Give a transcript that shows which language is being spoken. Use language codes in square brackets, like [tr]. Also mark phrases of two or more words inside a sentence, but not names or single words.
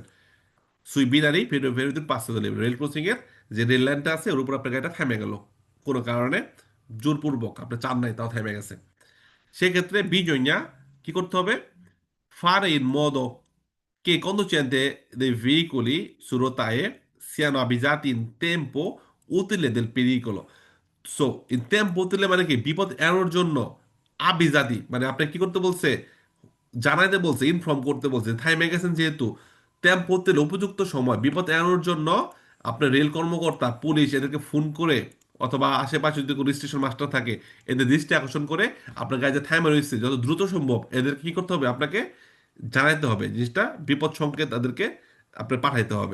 [it] sui binari ferroviari [bn] 5,000 লেভেল রেল ক্রসিং এর যে রেল লাইনটা আছে ওর উপর আপনার গাড়িটা থেমে গেল কোনো কারণে, জোরপূর্বক আপনি চান নাই তাও থেমে গেছে, সেক্ষেত্রে বিজয়া কি করতে হবে, [it] fare in modo che i conducenti dei veicoli su rotaie siano avvisati in tempo utile del pericolo. [bn] সো ইন [it] tempo utile [bn] মানে কি, বিপদ এড়ানোর জন্য, আবিজাদি মানে আপনি কি করতে বলছে, জানাইতে বলছে, ইনফর্ম করতে বলছে, থাইমে গেছেন যেহেতু, [it] tempo utile [bn] উপযুক্ত সময় বিপদ এড়ানোর জন্য আপনার রেল কর্মকর্তা পুলিশ এদেরকে ফোন করে, অথবা আশেপাশে যদি কোনো স্টেশন মাস্টার থাকে এদের দৃষ্টি আকর্ষণ করে আপনার গাড়ি যে থাইমে রয়েছে যত দ্রুত সম্ভব এদেরকে কি করতে হবে, আপনাকে জানাইতে হবে জিনিসটা, বিপদ সংকেত তাদেরকে আপনার পাঠাইতে হবে।